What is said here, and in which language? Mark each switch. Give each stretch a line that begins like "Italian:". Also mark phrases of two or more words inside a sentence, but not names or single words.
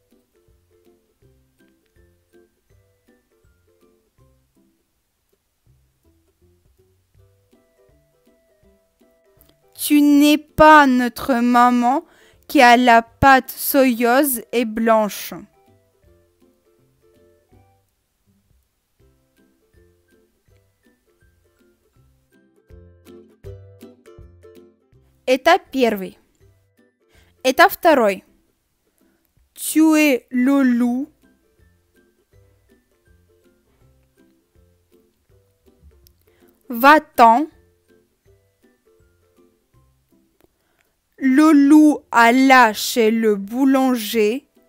French: Tu n'es pas notre maman qui a la patte soyeuse et blanche.
Russian: Этап первый. Этап второй.
French: Tu es le loup. Va-t'en. Le loup alla chez le boulanger.